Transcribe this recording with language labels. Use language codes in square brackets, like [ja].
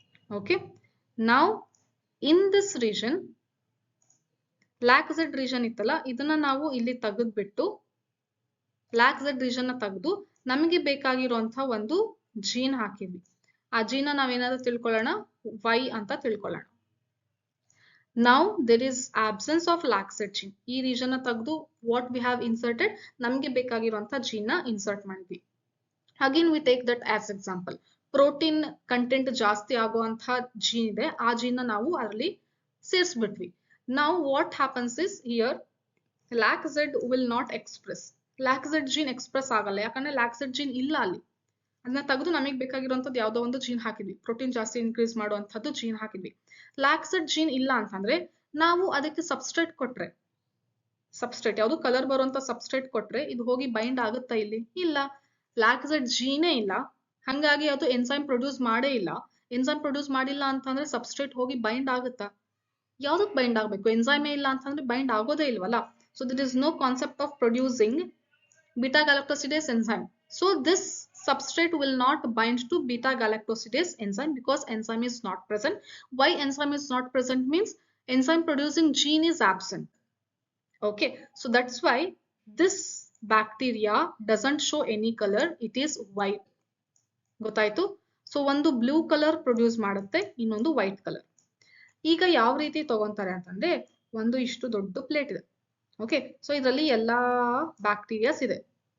[kn] Okay, ನಾವು [en] in this region [kn] LAC-Z region ಇತ್ತಲ್ಲ, ಇದನ್ನ ನಾವು ಇಲ್ಲಿ ತೆಗೆದ್ಬಿಟ್ಟು LAC-Z ರೀಜನ್ ನ ತೆಗೆದು ನಮಗೆ ಬೇಕಾಗಿರುವಂತಹ ಒಂದು ಜೀನ್ ಹಾಕಿದ್ವಿ. ಆ ಜೀನ್ ನಾವೇನಾದ್ರೂ ತಿಳ್ಕೊಳ್ಳೋಣ, Y ಅಂತ ತಿಳ್ಕೊಳ್ಳೋಣ. [en] Now there is absence of LAC-Z gene. [kn] ಈ ರೀಜನ್ ನ ತೆಗೆದು [en] what we have inserted, [kn] ನಮಗೆ ಬೇಕಾಗಿರುವಂತ ಜೀನ್ ನ ಇನ್ಸರ್ಟ್ ಮಾಡಿದ್ವಿ. [en] Again we take that as example. [kn] Protein content ಜಾಸ್ತಿ ಆಗುವಂತ ಜೀನ್ ಇದೆ, ಆ ಜೀನ್ ನಾವು ಅದರಲ್ಲಿ ಸೇರಿಸ್ಬಿಟ್ವಿ. [en] Now what happens is here LAC-Z will not express. [kn] LAC-Z gene express ಆಗಲ್ಲ, ಯಾಕಂದ್ರೆ LAC-Z ಜೀನ್ ಇಲ್ಲ ಅಲ್ಲಿ. ಅದನ್ನ ತೆಗೆದು ನಮಗೆ ಬೇಕಾಗಿರುವಂತದ್ದು ಯಾವ್ದೋ ಒಂದು ಜೀನ್ ಹಾಕಿದ್ವಿ, ಪ್ರೋಟೀನ್ ಜಾಸ್ತಿ ಇನ್ಕ್ರೀಸ್ ಮಾಡುವಂತದ್ದು ಜೀನ್ ಹಾಕಿದ್ವಿ. LAC-Z ಜೀನ್ ಇಲ್ಲ ಅಂತಂದ್ರೆ ನಾವು ಅದಕ್ಕೆ ಸಬ್ಸ್ಟ್ರೇಟ್ ಕೊಟ್ರೆ, ಸಬ್ಸ್ಟ್ರೇಟ್ ಯಾವುದು? ಕಲರ್ ಬರುವಂತ ಸಬ್ಸ್ಟ್ರೇಟ್ ಕೊಟ್ರೆ ಇದು ಹೋಗಿ ಬೈಂಡ್ ಆಗುತ್ತಾ? ಇಲ್ಲಿ ಇಲ್ಲ. LAC-Z ಜೀನೇ ಇಲ್ಲ, ಹಂಗಾಗಿ ಅದು ಎನ್ಸೈಮ್ ಪ್ರೊಡ್ಯೂಸ್ ಮಾಡೇ ಇಲ್ಲ. ಎನ್ಸೈಮ್ ಪ್ರೊಡ್ಯೂಸ್ ಮಾಡಿಲ್ಲ ಅಂತಂದ್ರೆ ಸಬ್ಸ್ಟ್ರೇಟ್ ಹೋಗಿ ಬೈಂಡ್ ಆಗುತ್ತಾ? ಯಾವ್ದಕ್ ಬೈಂಡ್ ಆಗ್ಬೇಕು? ಎನ್ಸೈಮೇ ಇಲ್ಲ ಅಂತಂದ್ರೆ ಬೈಂಡ್ ಆಗೋದೇ ಇಲ್ವಲ್ಲ. [en] So there is no concept of producing beta galactosidase enzyme. So this substrate will not bind to beta galactosidase enzyme because enzyme is not present. Why enzyme is not present means enzyme producing gene is absent. Okay, so that's why this bacteria doesn't show any color, it is white. [kn] ಗೊತ್ತಾಯ್ತು? So ಒಂದು blue colour produce ಮಾಡುತ್ತೆ, ಇನ್ನೊಂದು white colour. ಈಗ ಯಾವ ರೀತಿ ತಗೊಂತಾರೆ ಅಂತಂದ್ರೆ, ಒಂದು ಇಷ್ಟು ದೊಡ್ಡ ಪ್ಲೇಟ್ ಇದೆ. ಓಕೆ, ಸೊ ಇದರಲ್ಲಿ ಎಲ್ಲಾ ಬ್ಯಾಕ್ಟೀರಿಯಾಸ್ ಇದೆ.